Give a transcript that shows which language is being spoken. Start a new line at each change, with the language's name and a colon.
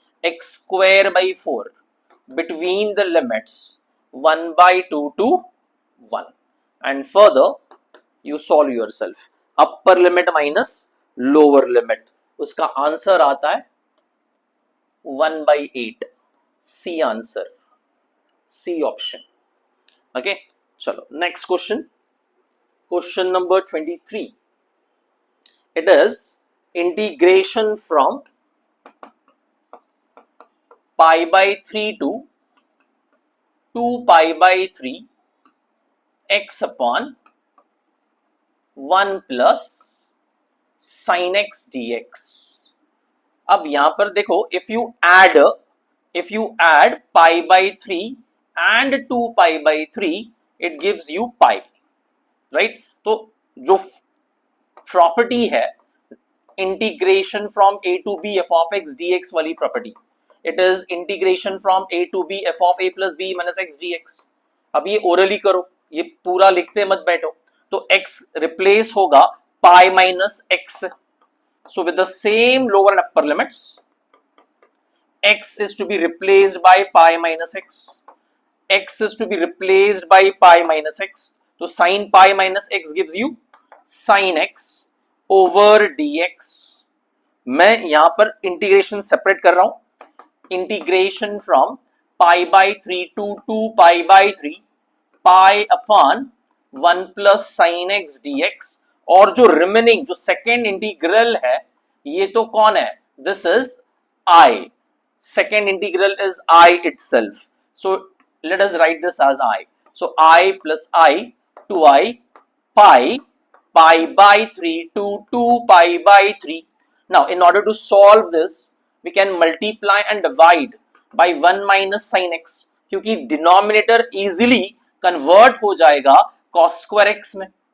English: x²/4 between the limits 1/2 to 1 and further you solve yourself, upper limit minus lower limit,
Hindi: उसका answer आता है 1/8, C answer, C option. Okay चलो next question, question number 23।
English: it is integration from π/3 to 2π/3 x upon 1 plus sin x dx।
Hindi: अब यहां पर देखो,
English: if you add π/3 and 2 pi by 3, it gives you pi, right?
Hindi: तो जो property है integration from a to b f of x dx वाली property,
English: It is integration from a to b f of a plus b minus x dx.
Hindi: अब ये orally करो, ये पूरा लिखते मत बैठो. तो x रिप्लेस होगा pi minus x.
English: So with the same lower and upper limits, x is to be replaced by pi minus x. X is to be replaced by pi minus x. So sin pi minus x gives you sin x over dx.
Hindi: मैं यहां पर integration separate कर रहा हूं. Integration from pi by 3 to 2 pi by 3 pi upon 1 plus sine x dx. और जो remaining जो second integral है ये तो कौन है?
English: This is i. Second integral is I itself. So let us write this as I. So I plus I 2i pi by 3 to 2 pi by 3. Now in order to solve this we can multiply and divide by 1 minus sin x,
Hindi: क्योंकि denominator easily convert हो जाएगा cos square x में.